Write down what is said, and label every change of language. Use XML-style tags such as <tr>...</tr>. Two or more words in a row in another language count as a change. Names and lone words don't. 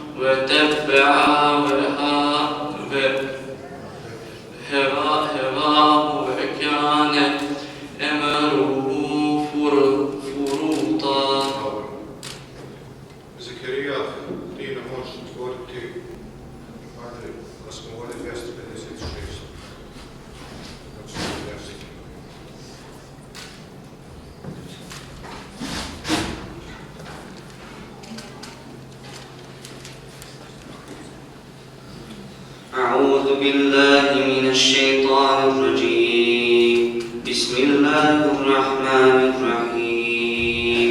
<ar>وتبع هواه وكان أمره فرطا.</ar> <bs>Zekerija, ti ne možeš otvoriti, ajde, kad smo ovdje 256. Znači, jezik.</bs> <ar>أعوذ بالله من الشيطان الرجيم. بسم الله الرحمن الرحيم.</ar>